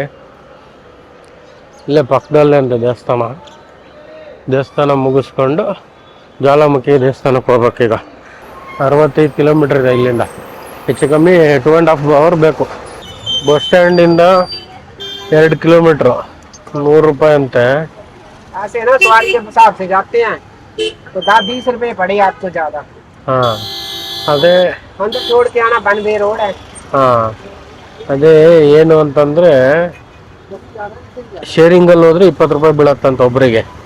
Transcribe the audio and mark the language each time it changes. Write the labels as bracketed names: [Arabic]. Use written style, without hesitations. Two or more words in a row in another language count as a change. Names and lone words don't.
[Kannada] ಇಲ್ಲೇ ಪಕ್ಕದಲ್ಲೇ ಅಂತ ದೇವಸ್ಥಾನ ಮುಗಿಸ್ಕೊಂಡು ಜ್ವಾಲಾಮುಖಿ ದೇವಸ್ಥಾನಕ್ಕೆ ಹೋಗ್ಬೇಕೀಗ. 65 ಕಿಲೋಮೀಟ್ರ್ ಇದೆ ಇಲ್ಲಿಂದ, ಹೆಚ್ಚು ಕಮ್ಮಿ 2.5 hour ಬೇಕು. ಬಸ್ ಸ್ಟ್ಯಾಂಡಿಂದ 2 ಕಿಲೋಮೀಟ್ರು, 100 ರೂಪಾಯಿ ಅಂತೆ. [Hindi] ऐसे ना सवारी के हिसाब से जाते हैं तो 10-20 रुपए पड़े आपको ज्यादा। [Kannada] ಹಾಂ ಅದೇ [Hindi] हम तो छोड़ के आना बनवे रोड है। [Kannada] ಹಾಂ ಅದೇ ಏನು ಅಂತಂದರೆ ಶೇರಿಂಗಲ್ಲಿ ಹೋದ್ರೆ 20 ರೂಪಾಯಿ ಬೀಳತ್ತಂತ ಒಬ್ಬರಿಗೆ.